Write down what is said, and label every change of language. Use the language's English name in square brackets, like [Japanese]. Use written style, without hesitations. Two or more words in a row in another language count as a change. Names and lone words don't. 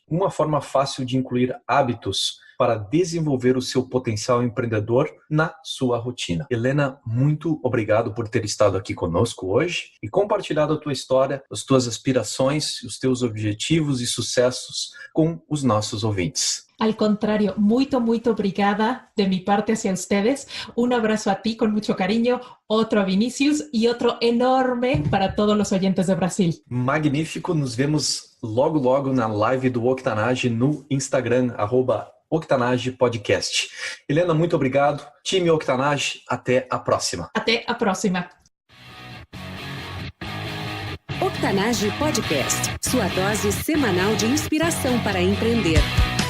[Portuguese] Uma forma fácil de incluir hábitos para desenvolver o seu potencial empreendedor na sua rotina. Helena, muito obrigado por ter estado aqui conosco hoje e compartilhado a tua história, as tuas aspirações, os teus objetivos e sucessos com os nossos ouvintes. [Spanish] Al contrario, [Portuguese] muito obrigada [Spanish] de mi parte hacia ustedes. Un abrazo a ti con mucho cariño, otro a Vinicius y otro enorme para todos los oyentes de Brasil. [Portuguese] Magnífico, nos vemos logo na live do Octanage no Instagram, @Octanage Podcast. Helena, muito obrigado. Time Octanage, até a próxima. Até a próxima. Octanage Podcast, sua dose semanal de inspiração para empreender.